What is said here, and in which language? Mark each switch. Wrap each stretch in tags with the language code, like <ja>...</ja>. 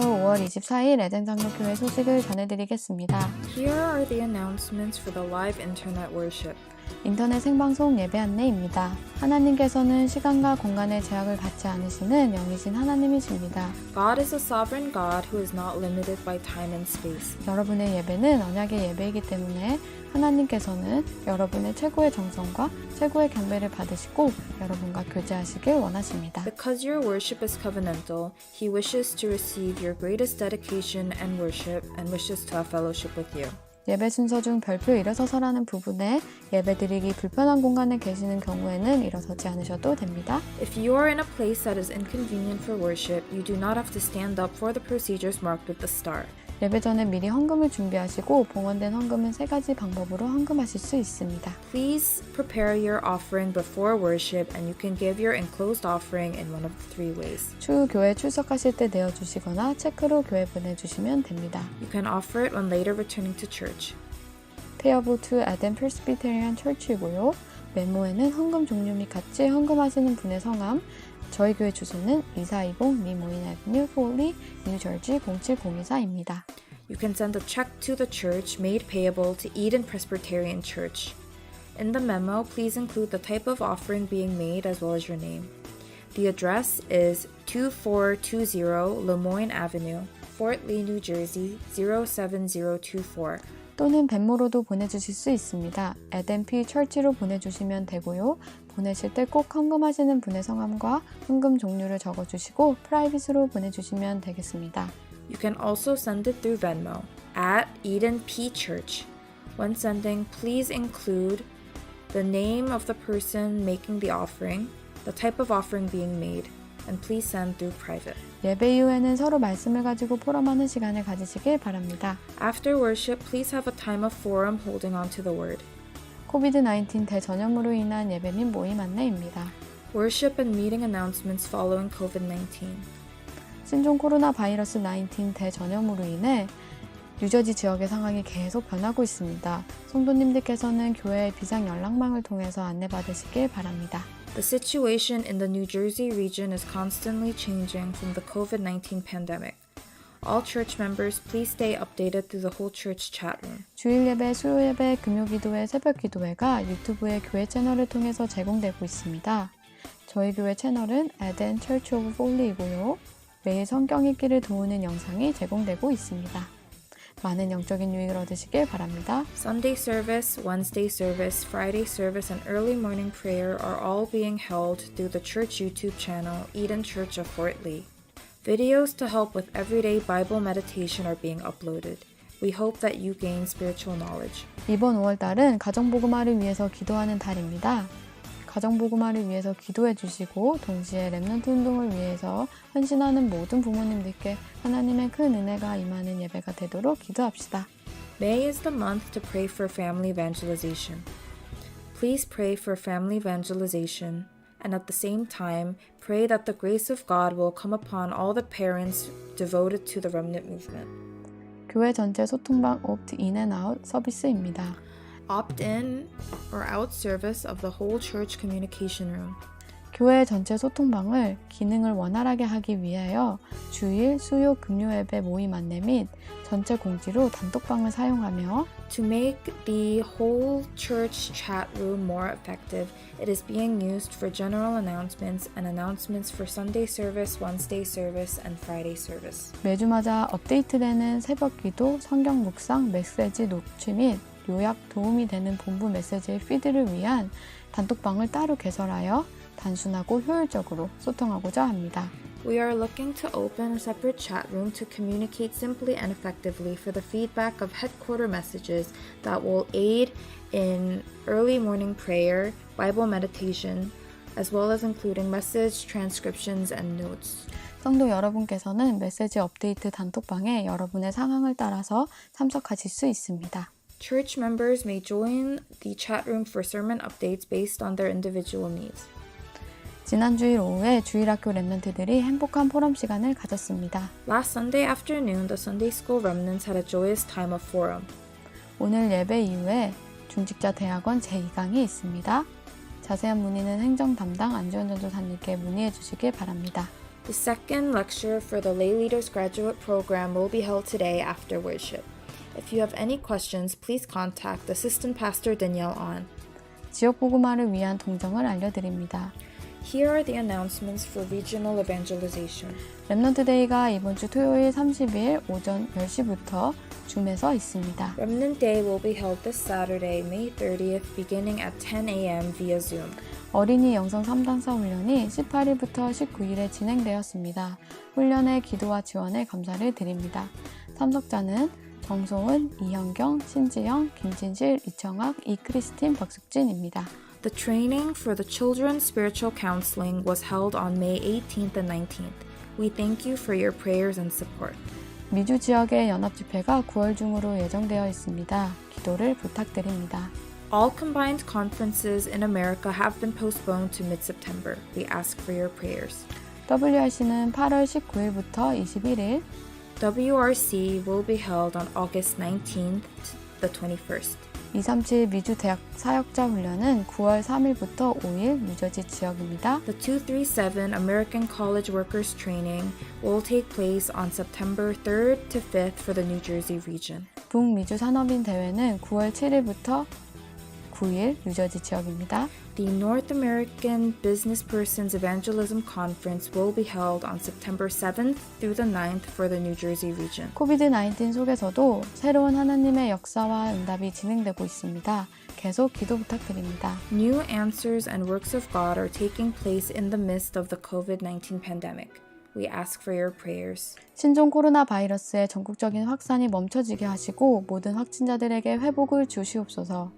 <ko>5월 24일 에덴장로교회 소식을 전해드리겠습니다.</ko> <en>Here are the announcements for the live internet worship.</en> <ko>인터넷 생방송 예배 안내입니다. 하나님께서는 시간과 공간의 제약을 받지 않으시는 영이신 하나님이십니다.</ko> <en>God is a sovereign God who is not limited by time and space.</en> <ko>여러분의 예배는 언약의 예배이기 때문에 하나님께서는 여러분의 최고의 정성과 최고의 경배를 받으시고 여러분과 교제하시길 원하십니다.</ko> <en>Because your worship is covenantal, He wishes to receive your greatest dedication and worship and wishes to have fellowship with you.</en> <ko>예배 순서 중 별표 일어서서라는 부분에 예배드리기 불편한 공간에 계시는 경우에는 일어서지 않으셔도 됩니다.</ko> <en>If you are in a place that is inconvenient for worship, you do not have to stand up for the procedures marked with the star.</en> <ko>예배 전에 미리 헌금을 준비하시고 봉헌된 헌금은 3가지 방법으로 헌금하실 수 있습니다.</ko> <en>Please prepare your offering before worship and you can give your enclosed offering in one of the three ways.</en> <ko>추후 교회 출석하실 때 내어주시거나 체크로 교회 보내주시면 됩니다.</ko> <en>You can offer it when later returning to church. Payable to Eden Presbyterian Church이고요.</en> <ko>메모에는 헌금 종류 및 같이 헌금하시는 분의 성함, 저희 교회 주소는 2420 리모인 애비뉴 폴리 뉴저지 07024입니다.</ko> <en>You can send a check to the church made payable to Eden Presbyterian Church. In the memo, please include the type of offering being made as well as your name. The address is 2420 Lemoyne Avenue, Fort Lee, New Jersey 07024.</en> <ko>또는 벤모로도 보내주실 수 있습니다. 에덴피 철치로 보내주시면 되고요. 보내실 때 꼭 헌금하시는 분의 성함과 헌금 종류를 적어주시고 프라이빗으로 보내주시면 되겠습니다.</ko> <en>You can also send it through Venmo at Eden P Church. When sending, please include the name of the person making the offering, the type of offering being made, and please send through private.</en> <ko>예배 이후에는 서로 말씀을 가지고 포럼하는 시간을 가지시길 바랍니다.</ko> <en>After worship, please have a time of forum holding on to the word.</en> <ko>코비드-19 대전염으로 인한 예배 및 모임 안내입니다.</ko> <en>Worship and meeting announcements following COVID-19.</en> <ko>신종 코로나 바이러스 19 대전염으로 인해 뉴저지 지역의 상황이 계속 변하고 있습니다. 성도님들께서는 교회의 비상 연락망을 통해서 안내받으시길 바랍니다.</ko> <en>The situation in the New Jersey region is constantly changing from the COVID-19 pandemic. All church members, please stay updated through the whole church chat room.</en> <ko>주일 예배, 수요 예배, 금요 기도회, 새벽 기도회가 유튜브의 교회 채널을 통해서 제공되고 있습니다. 저희 교회 채널은 Eden Church of Foley이고요. 매일 성경 읽기를 도우는 영상이 제공되고 있습니다. 많은 영적인 유익을 얻으시길 바랍니다.</ko> <en>Sunday service, Wednesday service, Friday service, and early morning prayer are all being held through the church YouTube channel, Eden Church of Fort Lee. Videos to help with everyday Bible meditation are being uploaded. We hope that you gain spiritual knowledge.</en> <ko>이번 5월달은 가정복음화를 위해서 기도하는 달입니다. 가정복음화를 위해서 기도해 주시고 동시에 렘넌트 운동을 위해서 헌신하는 모든 부모님들께 하나님의 큰 은혜가 임하는 예배가 되도록 기도합시다.</ko> <en>May is the month to pray for family evangelization. Please pray for family evangelization, and at the same time, pray that the grace of God will come upon all the parents devoted to the remnant movement.</en> <ko>교회 전체 소통방</ko> <en>opt-in and out</en> <ko>서비스입니다.</ko> <en>Opt-in or out service of the whole church communication room.</en> <ko>교회 전체 소통방을 기능을 원활하게 하기 위하여 주일, 수요, 금요 예배 모임 안내 및 전체 공지로 단톡방을 사용하며</ko> <en>To make the whole church chat room more effective, it is being used for general announcements and announcements for Sunday service, Wednesday service, and Friday service.</en> <ko>매주마다 업데이트되는 새벽 기도, 성경 묵상, 메시지 녹취 및 요약 도움이 되는 본부 메시지의 피드를 위한 단톡방을 따로 개설하여 단순하고 효율적으로 소통하고자 합니다.</ko> <en>We are looking to open a separate chat room to communicate simply and effectively for the feedback of headquarter messages that will aid in early morning prayer, Bible meditation, as well as including message transcriptions and notes.</en> <ko>성도 여러분께서는 메시지 업데이트 단톡방에 여러분의 상황을 따라서 참석하실 수 있습니다.</ko> <en>Church members may join the chat room for sermon updates based on their individual needs.</en> <ko>지난 주일 오후에 주일학교 랩런트들이 행복한 포럼 시간을 가졌습니다.</ko> <en>Last Sunday afternoon, the Sunday school remnants had a joyous time of forum.</en> <ko>오늘 예배 이후에 중직자 대학원 제2강이 있습니다. 자세한 문의는 행정 담당 안지원 전도사님께 문의해 주시길 바랍니다.</ko> <en>The second lecture for the Lay Leaders Graduate Program will be held today after worship. If you have any questions, please contact Assistant Pastor Danielle on.</en> <ko>지역 복음화를 위한 동정을 알려드립니다.</ko> <en>Here are the announcements for regional evangelization.</en> <ko>렘넌트 데이가 이번 주 토요일 30일 오전 10시부터 줌에서 있습니다.</ko> <en>Remnant Day will be held this Saturday, May 30th, beginning at 10 a.m. via Zoom.</en> <ko>어린이 영성 3단사 훈련이 18일부터 19일에 진행되었습니다. 훈련의 기도와 지원에 감사를 드립니다. 참석자는 정소은, 이현경, 신지영, 김진실, 이청학, 이크리스틴, 박숙진입니다.</ko> <en>The training for the children's spiritual counseling was held on May 18th and 19th. We thank you for your prayers and support.</en> <ko>미주 지역의 연합집회가 9월 중으로 예정되어 있습니다. 기도를 부탁드립니다.</ko> <en>All combined conferences in America have been postponed to mid-September. We ask for your prayers.</en> <ko>WRC는 8월 19일부터 21일,</ko> <en>WRC will be held on August 19th to the 21st.</en> <ko>237 미주 대학 사역자 훈련은 9월 3일부터 5일 뉴저지 지역입니다.</ko> <en>The 237 American College Workers Training will take place on September 3rd to 5th for the New Jersey region.</en> <ko>북미주 산업인 대회는 9월 7일부터 9일 뉴저지 지역입니다.</ko> <en>The North American Business Persons Evangelism Conference will be held on September 7th through the 9th for the New Jersey region.</en> <ko>코비드-19 속에서도 새로운 하나님의 역사와 응답이 진행되고 있습니다. 계속 기도 부탁드립니다.</ko> <en>New answers and works of God are taking place in the midst of the COVID-19 pandemic. We ask for your prayers.</en> <ko>신종 코로나 바이러스의 전국적인 확산이 멈춰지게 하시고 모든 확진자들에게 회복을 주시옵소서.</ko>